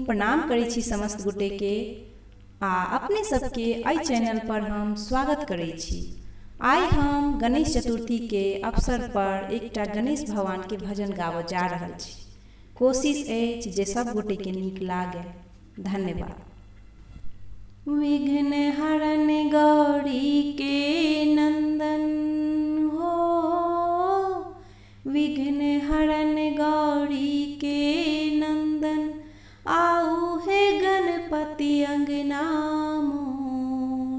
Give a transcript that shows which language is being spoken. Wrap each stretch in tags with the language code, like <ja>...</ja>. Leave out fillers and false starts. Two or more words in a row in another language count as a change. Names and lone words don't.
<mai>प्रणाम करै छी समस्त गोटे के आ अपने सबके एहि चैनल पर हम स्वागत करै छी। आइ हम गणेश चतुर्थी के अवसर पर एकटा गणेश भगवान के भजन गाबऽ जा रहल छी। कोशिश अछि जे सब गोटे के नीक लागे। धन्यवाद। विघ्न हरण गौरी के नंदन हो, विघ्न हरण गौरी के नंदन, आऊ हे गणपति अंगना मोर।</mai>